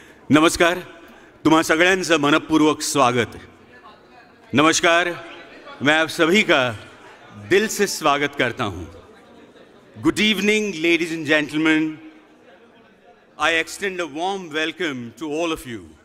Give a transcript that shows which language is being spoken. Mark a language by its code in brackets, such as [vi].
[mr] नमस्कार, तुम्हा सगळ्यांचं मनपूर्वक स्वागत. [hi] नमस्कार, मैं आप सभी का दिल से स्वागत करता हूं. [en] Good evening ladies and gentleman. I extend a warm welcome to all of you.